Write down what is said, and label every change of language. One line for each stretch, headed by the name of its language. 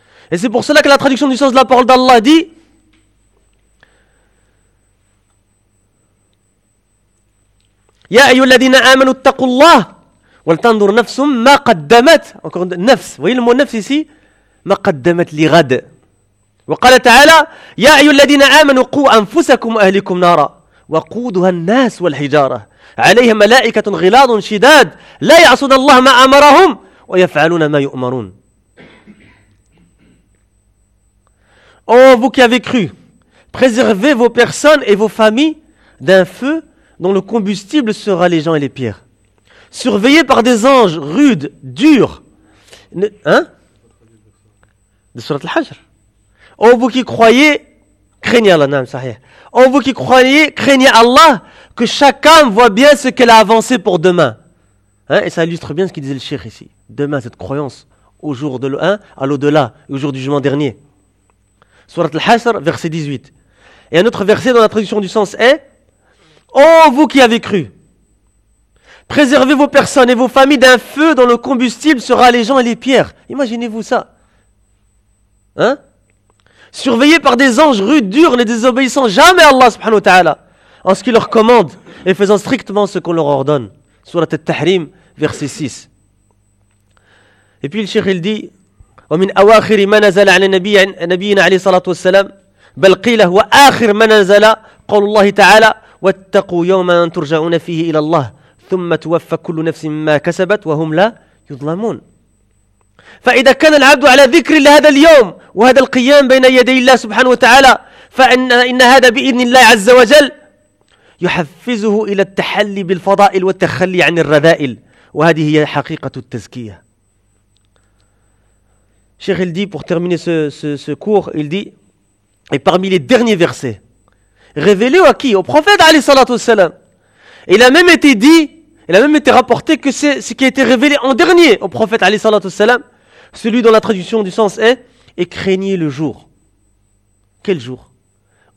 French: Et c'est pour cela que la traduction du sens de la parole d'Allah dit :
Arabic: يا أيها الذين آمنوا اتقوا الله ولتنظر نفس ما قدمت.
French: Encore une fois, nafs. Voyez le mot nafs ici ?
Arabic: Ma qaddamat li ghad. وقال تعالى يا أيها الذين آمنوا قوا أنفسكم وأهليكم نارا وقودها الناس والحجارة عليها ملائكة غلاظ شداد لا يعصون الله ما أمرهم ويفعلون ما يؤمرون.
French: Oh vous qui avez cru, préservez vos personnes et vos familles d'un feu dont le combustible sera les gens et les pierres. Surveillés par des anges rudes, durs. Hein? De surat al-Hajr. Oh vous qui croyez, craignez Allah, non, sahih. Oh vous qui croyez, craignez Allah, que chacun voit bien ce qu'elle a avancé pour demain. Hein? Et ça illustre bien ce qu'il disait le cheikh ici. Demain, cette croyance, au jour de l'un, à l'au-delà, et au jour du jugement dernier. Surat al-Hasr, verset 18. Et un autre verset dans la traduction du sens est, oh vous qui avez cru, préservez vos personnes et vos familles d'un feu dont le combustible sera les gens et les pierres. Imaginez-vous ça. Hein? Surveillés par des anges rudes, durs, ne désobéissant jamais à Allah subhanahu wa ta'ala en ce qu'il leur commande et faisant strictement ce qu'on leur ordonne. Surat al-Tahrim, verset 6. Et puis le cheikh il dit
Arabic: « ومن أواخر ما نزل على نبينا عليه الصلاة والسلام بل قيل هو آخر ما نزل قول الله تعالى واتقوا يوما ترجعون فيه إلى الله ثم توفى كل نفس ما كسبت وهم لا يظلمون. فإذا كان العبد على ذكر لهذا اليوم وهذا القيام بين يدي الله سبحانه وتعالى فإن هذا بإذن الله عز وجل يحفزه إلى التحلي بالفضائل والتخلي عن الرذائل وهذه هي حقيقة التزكية.
French: Cheikh il dit, pour terminer ce cours, il dit, et parmi les derniers versets révélés à qui ? Au prophète
Arabic: alayhi salatu wa salam.
French: Il a même été dit Il a même été rapporté que c'est ce qui a été révélé en dernier au prophète
Arabic: alayhi salatu wassalam,
French: celui dont la traduction du sens est « Et craignez le jour. » Quel jour ?